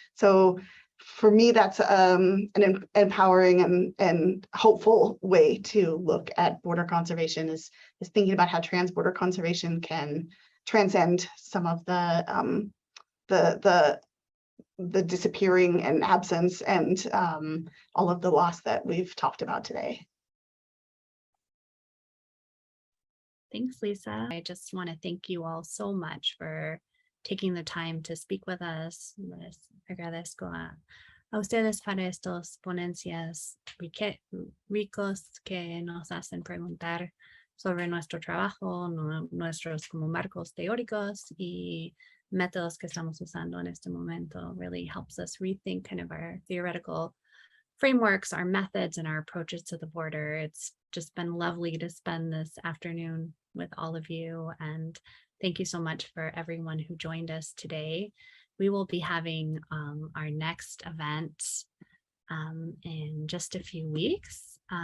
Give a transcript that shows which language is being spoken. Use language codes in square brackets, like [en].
[en] So for me, that's an empowering and hopeful way to look at border conservation, is thinking about how trans-border conservation can transcend some of the disappearing and absence and all of the loss that we've talked about today. Thanks, Lisa. I just want to thank you all so much for taking the time to speak with us. [es] Les agradezco a ustedes para estos ponencias ricos que nos hacen preguntar sobre nuestro trabajo, nuestros como marcos teóricos y métodos que estamos usando en este momento. [en] Really helps us rethink kind of our theoretical frameworks, our methods, and our approaches to the border. It's just been lovely to spend this afternoon with all of you, and thank you so much for everyone who joined us today. We will be having our next event in just a few weeks.